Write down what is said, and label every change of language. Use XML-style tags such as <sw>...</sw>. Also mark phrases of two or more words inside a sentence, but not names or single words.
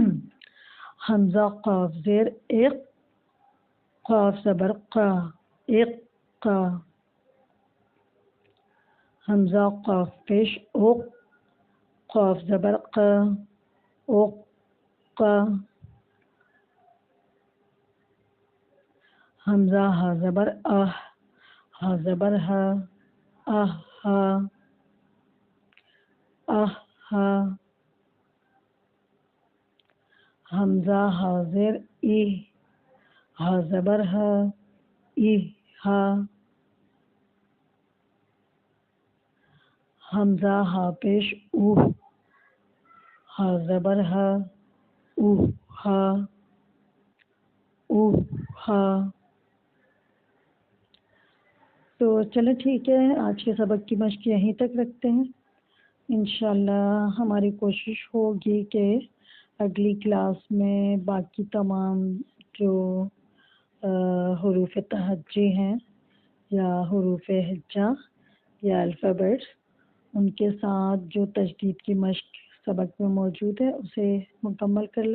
<ur>حمزہ قاف زیر ایک، قاف زبر قا، ایک کا. حمزہ قاف پیش اوک، قاف زبر قا، اوک کا. حمزہ ہا زبر آہ، ہا زبر ہا، آہ ہا، آہ ہا. حمزہ ہا زیر ای، ہا زبر ہا، ای ہا. حمزہ ہا پیش اوہ، ہا زبر ہا، اوہ ہا، اوہ ہا. تو چلیں ٹھیک ہے، آج کے سبق کی مشق یہیں تک رکھتے ہیں.</ur> <ar>انشاءاللہ</ar> <ur>ہماری کوشش ہوگی کہ اگلی کلاس میں باقی تمام جو حروف تہجی ہیں یا حروف ہجا یا الفابیٹس، ان کے ساتھ جو تجدید کی مشق سبق میں موجود ہے اسے مکمل کر لیں.</ur>